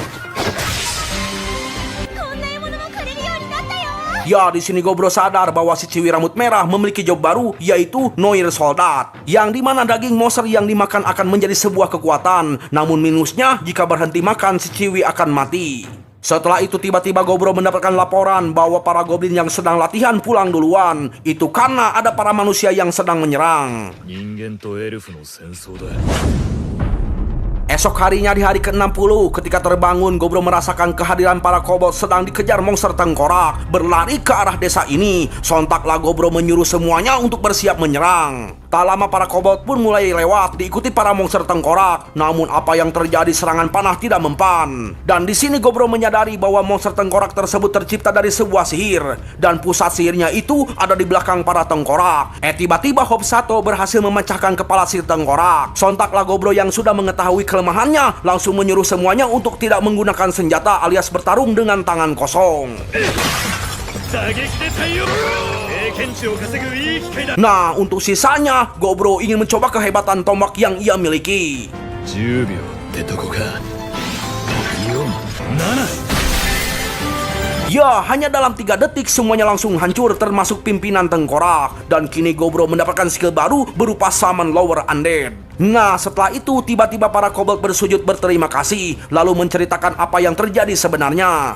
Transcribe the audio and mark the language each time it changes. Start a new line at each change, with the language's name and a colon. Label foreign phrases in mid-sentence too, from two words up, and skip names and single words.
Indonesian: Ya, di sini Gobro sadar bahwa si Ciwi rambut merah memiliki job baru, yaitu Noir Soldat, yang dimana daging monster yang dimakan akan menjadi sebuah kekuatan. Namun minusnya, jika berhenti makan, si Ciwi akan mati. Setelah itu tiba-tiba Gobro mendapatkan laporan bahwa para goblin yang sedang latihan pulang duluan. Itu karena ada para manusia yang sedang menyerang.
Japanese: 人間とエルフの戦争だ
Indonesian: Esok harinya di hari ke-60, ketika terbangun, Gobro merasakan kehadiran para kobold sedang dikejar monster tengkorak, berlari ke arah desa ini. Sontaklah Gobro menyuruh semuanya untuk bersiap menyerang. Tak lama para kobold pun mulai lewat, diikuti para monster tengkorak. Namun apa yang terjadi, serangan panah tidak mempan. Dan di sini Gobro menyadari bahwa monster tengkorak tersebut tercipta dari sebuah sihir, dan pusat sihirnya itu ada di belakang para tengkorak. Tiba-tiba Hobsato berhasil memecahkan kepala si tengkorak. Sontaklah Gobro yang sudah mengetahui kelemahannya langsung menyuruh semuanya untuk tidak menggunakan senjata alias bertarung dengan tangan kosong.
Japanese: 打撃で対応経験値を稼ぐいい機会だ
Indonesian: Nah, untuk sisanya, Gobro ingin mencoba kehebatan tombak yang ia miliki.
Japanese: 10 秒ってとこか4、7
Indonesian: Ya, hanya dalam 3 detik semuanya langsung hancur termasuk pimpinan tengkorak. Dan kini Gobro mendapatkan skill baru berupa Summon Lower Undead. Nah, setelah itu tiba-tiba para kobold bersujud berterima kasih, lalu menceritakan apa yang terjadi sebenarnya.